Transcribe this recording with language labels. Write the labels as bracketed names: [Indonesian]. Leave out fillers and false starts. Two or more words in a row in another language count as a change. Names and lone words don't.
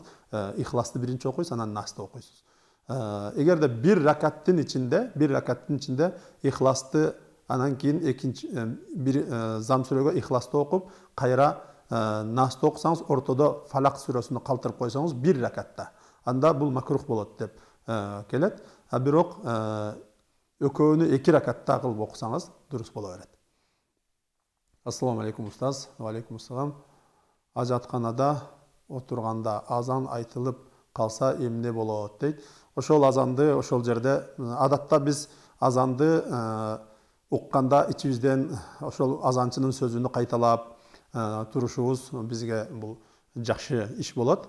[Kyrgyz] Ихласты биринчи окуйсуз, анан Насты окуйсуз. Эгерде бир ракаттын ичинде Ихласты, анан кийин экинчи бир зам сүрөгө Ихласты окуп, кайра Насты окусаңыз, ортодо Фалак сүрөсүнү калтырып койсоңуз бир ракатта, анда бул макрух болот деп келет. Бирок экөөнү 2 ракатта кылып окусаңыз дурус боло берет. [Arabic] السلام عليكم أستاذ. وعليكم السلام. [Kyrgyz] Ажатканада отурганда азан айтылып калса эмне болот дейт. Ошол азанды ошол жерде адатта биз азанды укканда ичибизден ошол азанчынын сөзүнү кайталап турушубуз бизге бул жакшы иш болот.